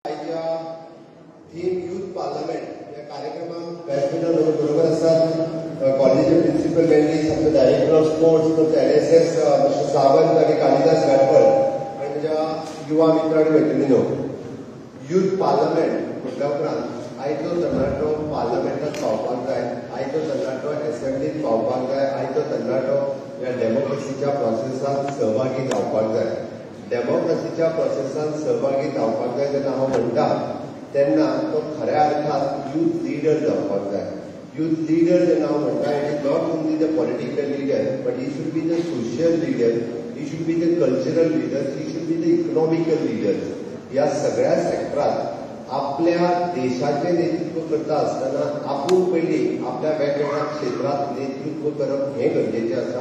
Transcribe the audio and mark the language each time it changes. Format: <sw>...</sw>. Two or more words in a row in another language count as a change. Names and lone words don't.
<mr>थीम यूथ पार्लमेंट या कार्यक्रमात व्यासपीठावर बरोबर असतात कॉलेजचे प्रिन्सिपल मेंबर्स, आमचे</mr> <en>director of sports,</en> <mr>NSS मिस्टर सावंत आणि कालिदास गायकवाड आणि माझ्या युवा मित्र आणि मैत्रिणींनो,</mr> <en>youth parliament</en> <kok>म्हटल्या उपरांत आयचो तरणाटो पार्लमेंटात पावपाक जाय, आयचो तरणाटो असेंब्लीत पावपाक जाय, आयचो तरणाटो या डेमोक्रेसीच्या प्रोसेसात सहभागी जावपाक जाय. डेमोक्रेसीच्या प्रोसेसात सहभागी जावपाक जाय जेन्ना हांव म्हणटा तेन्ना तो खऱ्या अर्थात</kok> <en>youth leader</en> <kok>जावपाक जाय.</kok> <en>youth leader</en> <kok>जेन्ना हांव म्हणटा</kok> <en>it is not only the political leader but he should be the social leader, he should be the cultural leader, he should be the economical leader.</en> <kok>या सगळ्या सेक्टरात आपल्या देशाचे नेतृत्व करता असताना आपूण पयलीं आपल्या वेगवेगळ्या क्षेत्रात नेतृत्व करप हें गरजेचें आसा.</kok>